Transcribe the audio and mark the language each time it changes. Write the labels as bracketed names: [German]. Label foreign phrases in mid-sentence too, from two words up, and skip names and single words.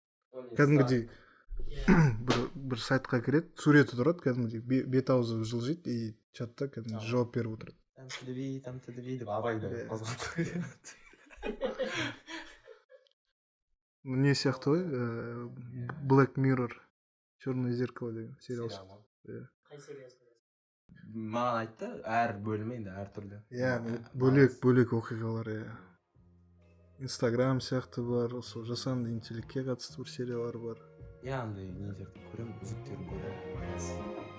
[Kazakh] Кәдімгідей бір сайтқа кіреді, суреті тұрады, кәдімгідей бет аузы жылжиды и чатта кәдімгідей жауап беріп отырады. Там тдви деп абайды қозғалтып. Не сияқты ғой, Black Mirror, черное зеркало деген сериал. Қай сериясы? Маған айтты, әр бөлімі енді әр түрлі. Бөлек оқиғалар. Instagram сияқты бар, сол жасанды интеллектке қатысты бір сериялар бар. Андай нелерді көремін, үзіктерін көремін.